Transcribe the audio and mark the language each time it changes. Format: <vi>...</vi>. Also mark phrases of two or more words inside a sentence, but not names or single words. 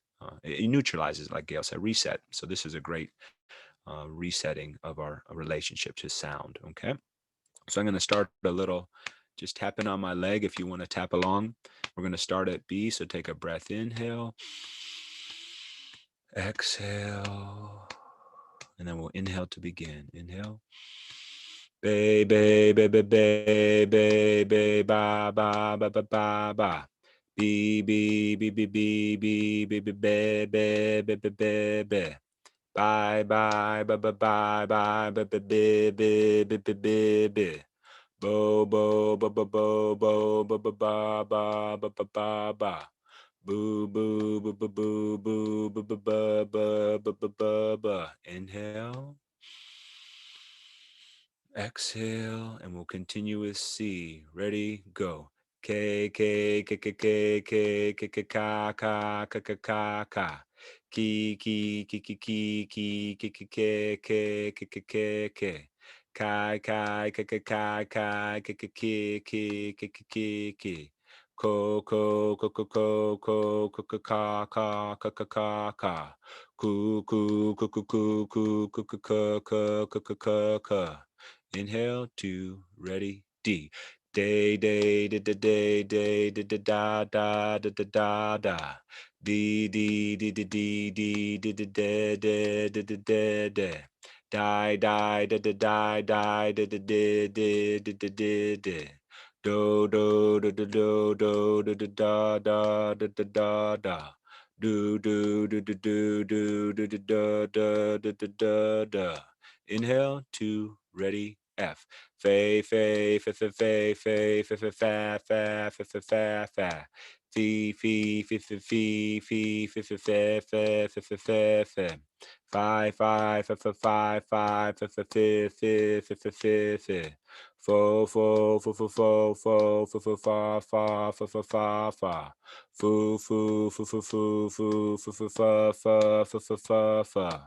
<en>It neutralizes, like Gail said, reset. So this is a great resetting of our relationship to sound. Okay. So I'm going to start a little, just tapping on my leg if you want to tap along. We're going to start at B. So take a breath, inhale, exhale, and then we'll inhale to begin. Inhale. Ba ba ba ba ba ba ba ba ba ba ba ba ba. B B B B B B B B ba ba ba ba ba ba. Bye bye bye bye bye bye bye bye bye bye bye bye bye. Bo bo bo bo bo bo bo bo ba ba ba ba ba ba. Boo boo boo boo boo boo boo boo ba ba ba ba ba ba. Inhale. Exhale, and we'll continue with C. Ready, go. K K K K K K K K Ka Ka Ka Ka Ka Ka. Ki Ki Ki Ki Ki Ki Ki Ki K K K K K K. Kai Kai Kai Kai Kai Kai Kai Kai Ki Ki Ki Ki Ki Ki. Ko Ko Ko Ko Ko Ko Ko Ko Ka Ka Ka Ka Ka Ka. Ku Ku Ku Ku Ku Ku Ku Ku Ka Ka Ka Ka Ka Ka. Inhale, 2, ready, D. Day, day, da, da, day, day, da, da, da, da, da, da, da. D, D, D, D, D, D, D, D, da, da, da, da, da, da. Die, die, da, da, die, die, da, da, da, da, da, da, da, da. Do, do, do, do, do, do, do, da, da, da, da, da, da. Do, do, do, do, do, do, do, da, da, da, da, da, da. Inhale, 2, ready, F. Fa, fa, fa, fa, fa, fa, fa, fa, fa, fa, fa, fa, fa, fa. Fee, fee, fee, fee, fee, fee, fee, fee, fa, fa, fa, fa, fa, fa. Fi, fi, fa, fa, fi, fi, fa, fa, fi, fi, fi, fi, fi, fi. Fo, fo, fo, fo, fo, fo, fo, fo, fa, fa, fa, fa, fa, fa. Foo, foo, foo, foo, foo, foo, foo, foo, fa, fa, fa, fa, fa, fa.</en>